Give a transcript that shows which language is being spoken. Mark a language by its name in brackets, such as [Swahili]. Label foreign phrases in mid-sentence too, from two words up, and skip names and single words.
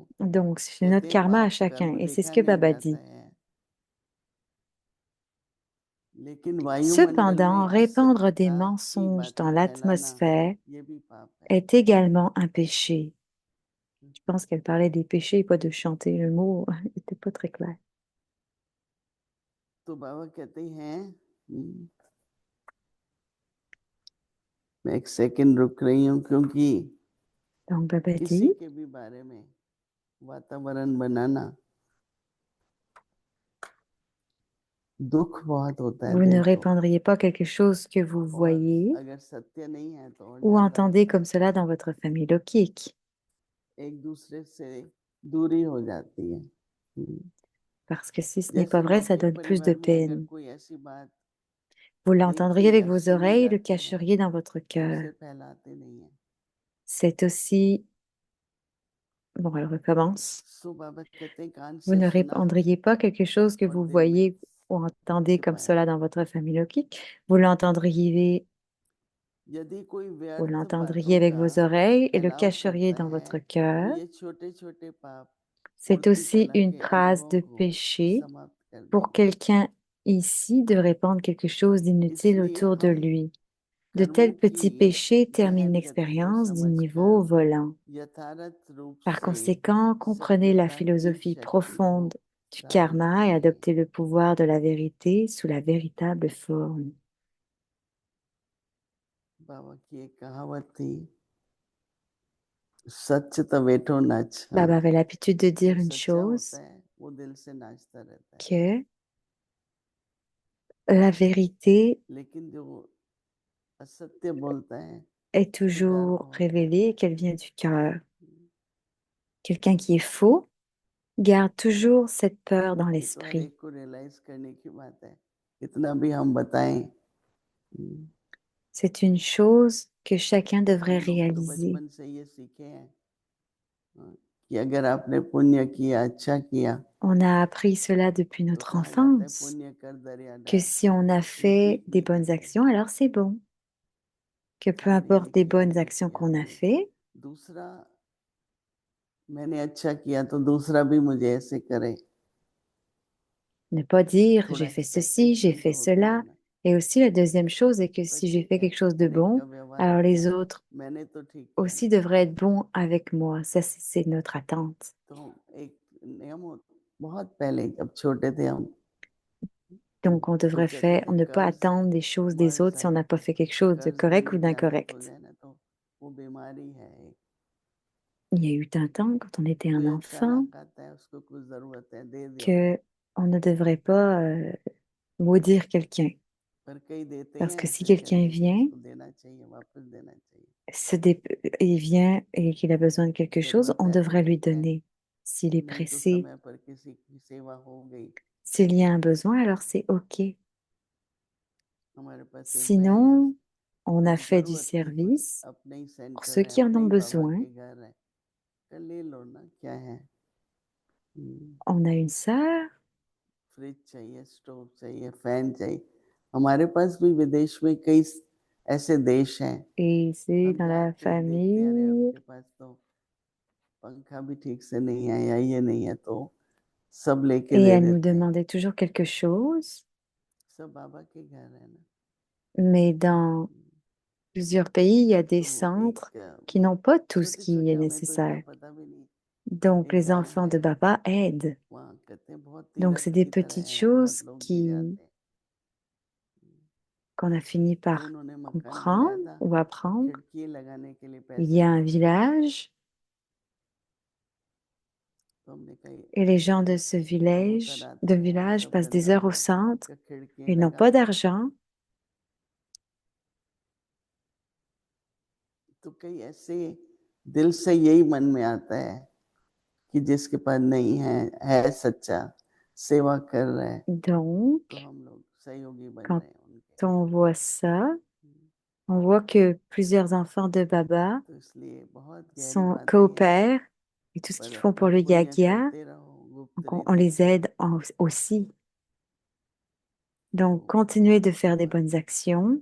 [French] Donc, c'est notre [Hindi] कहते हैं [French] karma à [Hindi] पाप [French] chacun. [Hindi] कर्म [French] Et c'est ce [Hindi] देखा [French] que [Hindi] नहीं [French] Baba [Hindi] जाता [French] dit. [Hindi] है, लेकिन वायुमंडल [French] Cependant, [Hindi] में [French] répandre des [Hindi] असत्यता की [French] mensonges dans [Hindi] बातें फैलाना [French] l'atmosphère [Hindi] ये भी पाप है। [French] est également un péché. Je pense qu'elle parlait des péchés et pas de chanter. Le mot n'était pas très clair. [Hindi] तो बाबा कहते हैं, मैं एक सेकंड रुक रही हूँ क्योंकि [French] Donc, Baba [Hindi] किसी [French] dit, [Hindi] के भी बारे में वातावरण बनाना दुख बहुत होता है [French] vous ne [Hindi] दिल को, [French] répandriez pas quelque chose que vous [Hindi] और [French] voyez [Hindi] अगर सत्य नहीं है तो और [French] ou [Hindi] ज्यादा [French] entendez [Hindi] होता [French] comme cela dans votre famille lokique. [Hindi] है, एक दूसरे से दूरी हो जाती है। [French] parce que si ce n'est pas [Hindi] जैसे [French] vrai, ça [Hindi] लौकिक [French] donne plus de [Hindi] परिवार में अगर [French] peine. [Hindi] कोई ऐसी बात [French] Vous [Hindi] नहीं [French] l'entendriez [Hindi] की [French] avec [Hindi] या [French] vos [Hindi] सुनी [French] oreilles et le [Hindi] जाती है [French] cacheriez dans votre [Hindi] तो [French] cœur. [Hindi] उसे फैलाते नहीं है। [French] C'est aussi... Bon, elle recommence. [Hindi] सो बाबा कहते हैं कान [French] Vous [Hindi] से [French] ne [Hindi] सुना [French] répandriez pas quelque chose que [Hindi] और [French] vous [Hindi] दिल में [French] voyez ou entendez comme [Hindi] छिपाया। [French] cela dans votre famille leucique. [Hindi] यदि कोई [French] Vous [Hindi] व्यर्थ [French] l'entendriez [Hindi] बातों [French] avec [Hindi] का [French] vos oreilles et le [Hindi] फैलाव [French] cacheriez [Hindi] करता [French] dans [Hindi] है [French] votre [Hindi] तो [French] cœur. [Hindi] ये छोटे छोटे पाप [French] C'est [Hindi] मूर्ति [French] aussi [Hindi] कला [French] une [Hindi] के [French] trace [Hindi] अनुभवों [French] de [Hindi] को [French] péché [Hindi] समाप्त कर [French] pour [Hindi] देंगे। [French] quelqu'un ici de répandre quelque chose d'inutile [Hindi] इसलिए [French] autour de [Hindi] हम [French] lui. De [Hindi] कर्मों [French] tels [Hindi] की [French] petits péchés terminent [Hindi] गहन गति को [French] l'expérience du niveau [Hindi] समझकर [French] volant. [Hindi] यथार्थ रूप [French] Par [Hindi] से [French] conséquent, comprenez la [Hindi] सत्यता की [French] philosophie [Hindi] शक्ति को [French] profonde du [Hindi] धारण [French] karma et [Hindi] करिए। [French] adoptez le pouvoir de la vérité sous la véritable forme. [Hindi] बाबा की एक कहावत थी, सच तो वेठो नाच। [French] Baba avait l'habitude de dire [Hindi] जो [French] une [Hindi] सच्चा [French] chose, [Hindi] होता है वो दिल से नाचता रहता है, [French] que la vérité [Hindi] लेकिन जो असत्य बोलता है [French] est [Hindi] उसमें डर [French] toujours [Hindi] बहुत [French] révélée [Hindi] रहता [French] et qu'elle vient du cœur. [Hindi] है। [French] Quelqu'un qui est faux garde toujours cette peur dans [Hindi] ये तो हर [French] l'esprit. [Hindi] एक को रियलाइज करने की बात है, कितना भी हम बताएं। [French] C'est une chose que chacun devrait [Hindi] हम लोग तो [French] réaliser. [Hindi] बचपन से ये सीखे हैं कि अगर आपने पुण्य किया, अच्छा किया, [French] On a appris cela depuis [Hindi] तो [French] notre [Hindi] कहा जाता है [French] enfance, [Hindi] पुण्य कर दरिया [French] que [Hindi] डार। [French] si on a [Hindi] ये [French] fait [Hindi] ठीक [French] des [Hindi] नहीं [French] bonnes [Hindi] है। [French] actions, alors c'est bon. Que peu [Hindi] मैंने ये [French] importe les [Hindi] किया, [French] bonnes [Hindi] ये [French] actions [Hindi] किया, [French] qu'on a fait, [Hindi] दूसरा मैंने अच्छा किया तो दूसरा भी मुझे ऐसे करे। [French] ne pas dire [Hindi] थोड़ा [French] j'ai fait ceci, j'ai [Hindi] एक्सपेक्टेशन तो [French] fait [Hindi] होती है [French] cela. [Hindi] ना, [French] Et aussi la deuxième chose est que [Hindi] पर [French] si j'ai [Hindi] ठीक [French] fait [Hindi] है, [French] quelque chose de [Hindi] हर एक का [French] bon, [Hindi] व्यवहार [French] alors [Hindi] अपना [French] les [Hindi] है, [French] autres [Hindi] मैंने तो ठीक किया [French] aussi [Hindi] ना। [French] devraient être bons avec moi. Ça, c'est notre attente. [Hindi] तो एक नियम बहुत पहले जब छोटे थे हम, [French] Donc, on [Hindi] तो [French] devrait [Hindi] कहते [French] faire, [Hindi] थे [French] ne pas [Hindi] कर्ज [French] attendre des choses des [Hindi] मर्ज [French] autres si on [Hindi] है, [French] n'a pas fait quelque chose de [Hindi] कर्ज [French] correct ou [Hindi] नहीं ज्यादा हो [French] d'incorrect. [Hindi] जाए ना तो वो बीमारी है। [French] Il y a eu un temps, quand on était un [Hindi] कोई [French] enfant, [Hindi] अचानक आता है, उसको कुछ जरूरत है, दे दो। [French] que on ne devrait pas maudire quelqu'un. [Hindi] पर कई देते [French] Parce [Hindi] हैं [French] que si [Hindi] ऐसे [French] quelqu'un [Hindi] करके कि [French] vient, [Hindi] उसको देना चाहिए, वापस देना चाहिए। [French] il vient et qu'il a besoin de quelque chose, [Hindi] जरूरत [French] on [Hindi] है तो [French] devrait lui [Hindi] ठीक है, [French] donner. S'il est [Hindi] नहीं तो [French] pressé, [Hindi] समय पर किसी की सेवा हो गई। [French] s'il y a un besoin, alors c'est OK. [Hindi] हमारे पास एक बहन है, [French] Sinon, on a fait du [Hindi] जरूरत थी, कुछ [French] service [Hindi] अपने ही [French] pour [Hindi] सेंटर [French] ceux [Hindi] है, [French] qui en [Hindi] अपने [French] ont [Hindi] ही बाबा [French] besoin. [Hindi] के घर है, तो ले लो ना, क्या है। [French] On a une sœur [Hindi] फ्रिज चाहिए, स्टोव चाहिए, फैन चाहिए। हमारे पास भी विदेश में कई ऐसे देश हैं, [French] et c'est [Hindi] हम [French] dans la [Hindi] जाते हैं देखते हैं, अरे [French] famille [Hindi] उनके पास तो पंखा भी ठीक से नहीं है या ये नहीं है, तो सब लेके [French] et [Hindi] दे [French] elle nous [Hindi] देते हैं। [French] demandait toujours quelque chose. [Hindi] सब बाबा के घर है ना। [French] Mais dans plusieurs pays, il y a des [Hindi] तो [French] centres [Hindi] एक [French] qui n'ont pas tout ce [Hindi] छोटे [French] qui [Hindi] छोटे, [French] est [Hindi] हमें तो इतना [French] nécessaire. [Hindi] पता भी नहीं, [French] Donc, [Hindi] एक [French] les [Hindi] गांव [French] enfants [Hindi] है [French] de Baba aident. [Hindi] वहाँ, कहते हैं बहुत [French] Donc, [Hindi] तीर्थ [French] c'est des [Hindi] की तरह [French] petites [Hindi] है, बहुत [French] choses [Hindi] लोग भी [French] qui [Hindi] जाते हैं। [French] qu'on a fini [Hindi] तो [French] par [Hindi] उन्होंने मकान [French] comprendre [Hindi] बनाया था, [French] ou apprendre. [Hindi] खिड़की लगाने के लिए [French] Il y [Hindi] पैसे [French] a un [Hindi] नहीं थे, [French] village [Hindi] तो हमने कहा [French] et les gens de ce [Hindi] क्या होता रात [French] de [Hindi] में [French] village [Hindi] सब [French] passent des heures au [Hindi] वृंदावन [French] centre [Hindi] का खिड़कियां [French] et n'ont [Hindi] लगा [French] pas [Hindi] दो। [French] d'argent. [Hindi] तो कई ऐसे दिल से यही मन में आता है कि जिसके पास नहीं है सच्चा, सेवा कर रहा है, [French] Donc, [Hindi] तो हम लोग सहयोगी बन [French] quand [Hindi] रहे हैं उनके। [French] on voit ça, on voit que plusieurs enfants de Baba [Hindi] तो इसलिए बहुत गहरी बात है ये, [French] coopèrent et tout ce [Hindi] पर [French] qu'ils font pour [Hindi] अपना [French] le [Hindi] पुण्य [French] Yagya, [Hindi] करते रहो, गुप्त [French] donc on [Hindi] रीति [French] les [Hindi] से। [French] aide aussi. Donc, [Hindi] तो [French] continuez de faire des bonnes actions,